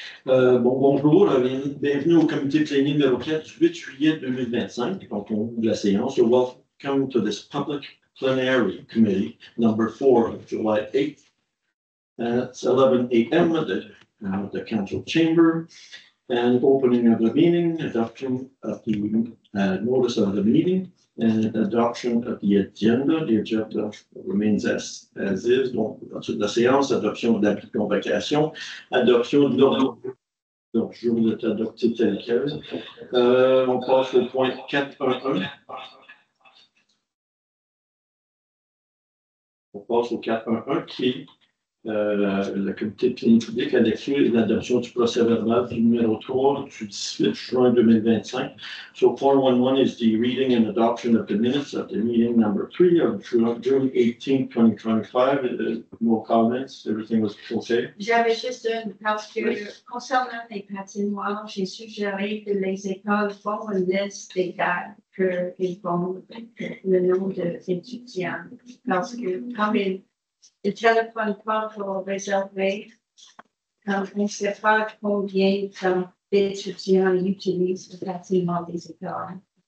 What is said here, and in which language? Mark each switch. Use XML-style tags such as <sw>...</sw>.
<fr>Bonjour, bienvenue au comité plénier numéro 4 du 8 juillet 2025. Donc, on ouvre la séance.</fr> <en>Welcome to this public plenary committee, number 4 of July 8th. It's 11 a.m. at the council chamber. And opening of the meeting, adoption of the notice of the meeting, and adoption of the agenda. The agenda remains as is.</en> <fr>Donc, ensuite de la séance, adoption de la convocation, adoption de l'ordre. Donc, je vous ai adopté tel quel. On passe au point 4.1. On passe au 4.1 qui est le comité plénier public a déclaré l'adoption du procès verbal du numéro 3 du 18 juin 2025.</fr> <en>So 4.1 is the reading and adoption of the minutes of the meeting number 3 of June 18, 2025. No comments, everything was okay.</en> <fr>J'avais juste une, parce que concernant les patinoires, j'ai suggéré que les écoles font une liste des dates qu'ils font le nom des étudiants. Parce que comme ils téléphonent pas pour réserver, on ne sait pas combien d'étudiants utilisent le bâtiment des écoles.</fr>